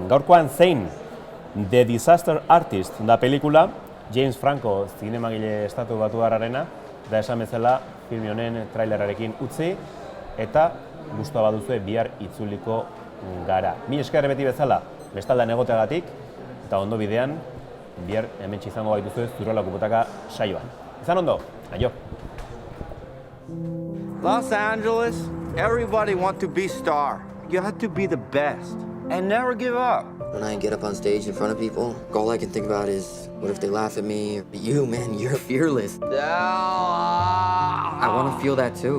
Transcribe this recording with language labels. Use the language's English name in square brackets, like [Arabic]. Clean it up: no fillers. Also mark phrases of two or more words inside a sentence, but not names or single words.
[Basque] Gaurkoan zein The Disaster Artist da pelikula, James Franco zinemagile estatu batuarrarena, da esan bezala film honen trailerrarekin utzi, eta gustua baduzue bihar itzuliko gara. Mil esker beti bezala, bestaldean egoteagatik, eta ondo bidean, bihar hementsi izango gaituzue Zurrolako Butaka saioan. Izan ondo, aio! [English] Los Angeles, everybody wants to be star. You have to be the best and never give up. When I get up on stage in front of people, all I can think about is, what if they laugh at me? You, man, you're fearless. I want to feel that too.